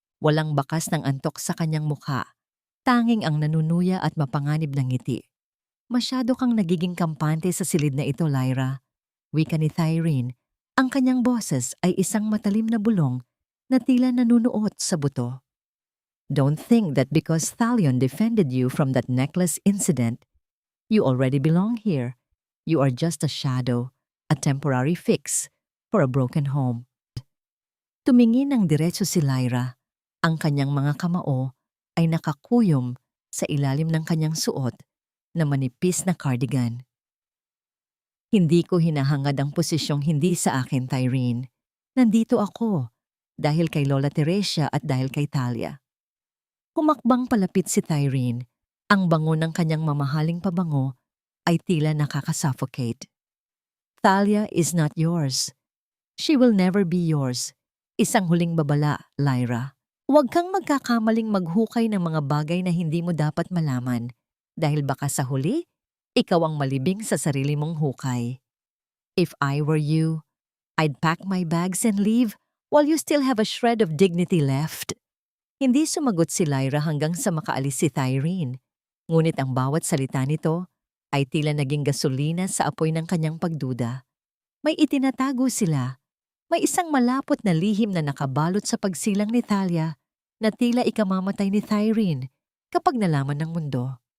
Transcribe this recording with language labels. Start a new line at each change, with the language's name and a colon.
Filipino: Walang bakas ng antok sa kanyang mukha, tanging ang nanunuya at mapanganib ng ngiti. Masyado kang nagiging kampante sa silid na ito, Lyra. Wika ni Tyrene, ang kanyang boses ay isang matalim na bulong na tila nanunuot sa buto.
English: Don't think that because Thalion defended you from that necklace incident, you already belong here. You are just a shadow, a temporary fix for a broken home.
Filipino: Tumingin ng diretso si Lyra. Ang kanyang mga kamao ay nakakuyom sa ilalim ng kanyang suot na manipis na cardigan. Hindi ko hinahangad ang posisyong hindi sa akin, Tyrene. Nandito ako dahil kay Lola Teresia at dahil kay Thalia. Humakbang palapit si Tyrene. Ang bango ng kanyang mamahaling pabango ay tila nakakasuffocate.
English: Thalia is not yours. She will never be yours.
Filipino: Isang huling babala, Lyra. Huwag kang magkakamaling maghukay ng mga bagay na hindi mo dapat malaman dahil baka sa huli, ikaw ang malibing sa sarili mong hukay.
English: If I were you, I'd pack my bags and leave while you still have a shred of dignity left.
Filipino: Hindi sumagot si Lyra hanggang sa makaalis si Tyrene. Ngunit ang bawat salita nito ay tila naging gasolina sa apoy ng kanyang pagduda. May itinatago sila. May isang malapot na lihim na nakabalot sa pagsilang ni Thalia na tila ikamamatay ni Tyrene kapag nalaman ng mundo.